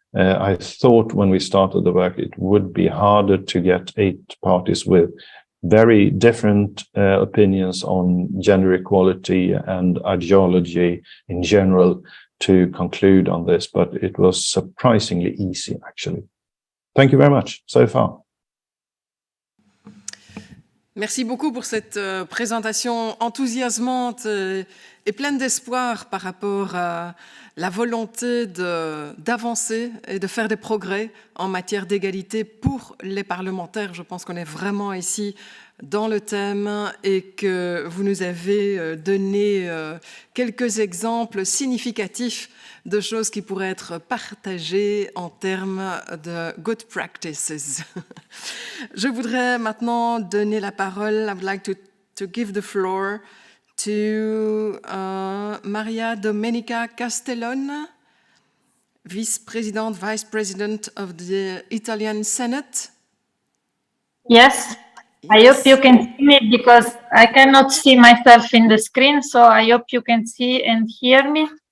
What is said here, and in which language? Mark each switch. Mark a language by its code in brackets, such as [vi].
[en] I thought when we started the work it would be harder to get 8 parties with very different opinions on gender equality and ideology in general to conclude on this, but it was surprisingly easy actually. Thank you very much so far. [fr] Merci beaucoup pour cette présentation enthousiasmante et pleine d'espoir par rapport à la volonté d'avancer et de faire des progrès en matière d'égalité pour les parlementaires. Je pense qu'on est vraiment ici dans le thème et que vous nous avez donné quelques exemples significatifs de choses qui pourraient être partagées en termes de good practices. Je voudrais maintenant donner la parole. [en] I would like to give the floor to Maria Domenica Castellon, Vice President of the Italian Senate. Yes. I hope you can see me because I cannot see myself in the screen, so I hope you can see and hear me.